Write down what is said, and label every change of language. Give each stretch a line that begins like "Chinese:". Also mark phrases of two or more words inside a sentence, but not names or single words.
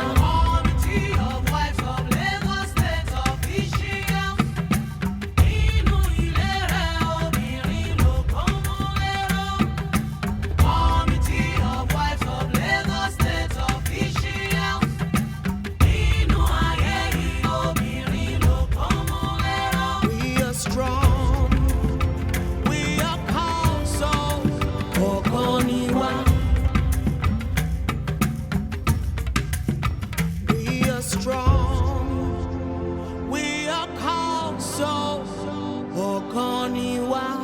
English: Committee of Wives of Lagos State officials.
Yoruba: Inú ilé rẹ̀ obìnrin ló kọ́mọ lérò.
English: Committee of Wives of Lagos State officials.
Yoruba: Inú ayé yìí obìnrin ló kọ́mọ lérò.
English: We are strong. We are Cowsol, Okoniwa. We are strong. We are Cowsol, Okoniwa.